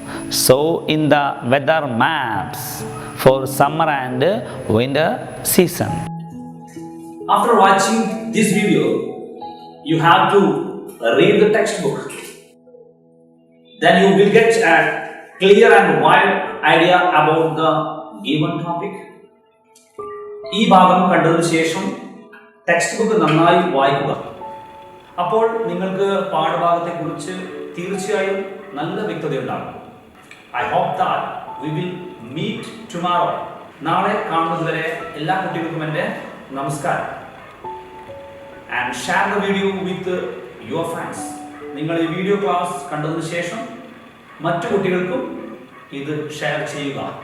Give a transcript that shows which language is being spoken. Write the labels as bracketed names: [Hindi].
[English] So in the weather maps for summer and winter season. After watching this video, you have to read the textbook. Then you will get a clear and wide idea about the given topic. [Malayalam] ഈ ഭാഗം കണ്ടതിനു ശേഷം text book നന്നായി വായിക്കുക. അപ്പോൾ നിങ്ങൾക്ക് പാഠഭാഗത്തെക്കുറിച്ച് തീർച്ചയായും നല്ല വ്യക്തതയുണ്ടാകും. [English] I hope that we will meet tomorrow. [Malayalam] നാളെ കാണുന്നതുവരെ എല്ലാ കുട്ടികൾക്കും എൻ്റെ നമസ്കാരം. [English] And share the video with your friends. [Malayalam] നിങ്ങൾ ഈ വീഡിയോ ക്ലാസ് കണ്ടതിനു ശേഷം മറ്റു കുട്ടികൾക്കും ഇത് ഷെയർ ചെയ്യുക.